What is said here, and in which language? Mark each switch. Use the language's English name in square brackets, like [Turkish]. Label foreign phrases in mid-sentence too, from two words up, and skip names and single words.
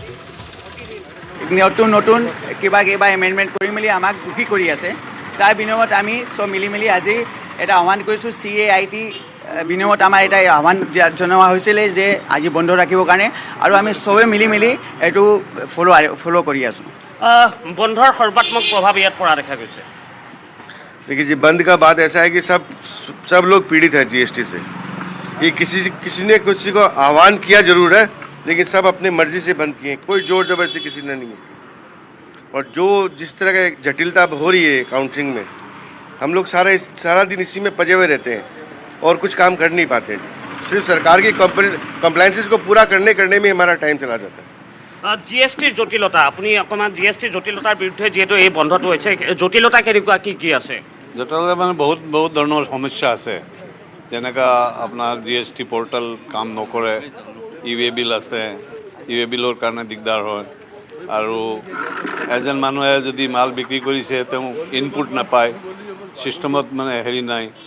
[Assamese] নতুন নতুন কিবা এমেণ্ডমেণ্ট কৰি মেলি আমাক দুখী কৰি আছে তাৰ বিনিময়ত আমি চব মিলি আজি এটা আহ্বান কৰিছোঁ CAIT বিনিময়ত আমাৰ এটা আহ্বান জনোৱা হৈছিলে যে আজি বন্ধ ৰাখিবৰ কাৰণে আৰু আমি চবে মিলি এইটো ফ'ল' কৰি আছোঁ বন্ধৰ সৰ্বাত্মক প্ৰভাৱ ইয়াত পৰা দেখা গৈছে [Hindi] देखिए जी बंद का बात ऐसा है कि सब लोग पीड़ित हैं GST से ये किसी ने किसी को आह्वान किया जरूर है लेकिन सब अपने मर्जी से बंद किए कोई जोर जबरदस्ती किसी ने नहीं है और जो जिस तरह का जटिलता हो रही है काउंटिंग में हम लोग सारा दिन इसी में पजे हुए रहते हैं और कुछ काम कर नहीं पाते हैं सिर्फ सरकार की कम्प्लायंसेस को पूरा करने में हमारा टाइम चला जाता है [Assamese] GST জটিলতা আপুনি অকণমান GST জটিলতাৰ বিৰুদ্ধে যিহেতু এই বন্ধটো হৈছে জটিলতা কেনেকুৱা কি আছে জটিলতা মানে বহুত ধৰণৰ সমস্যা আছে যেনেকা আপোনাৰ [English] GST portal [Assamese] কাম নকৰে [English] e-way bill [Assamese] আছে ই-ৱে বিলৰ কাৰণে দিগদাৰ হয় আৰু এজন মানুহে যদি মাল বিক্ৰী কৰিছে তেওঁ ইনপুট নাপায় ছিষ্টেমত মানে হেৰি নাই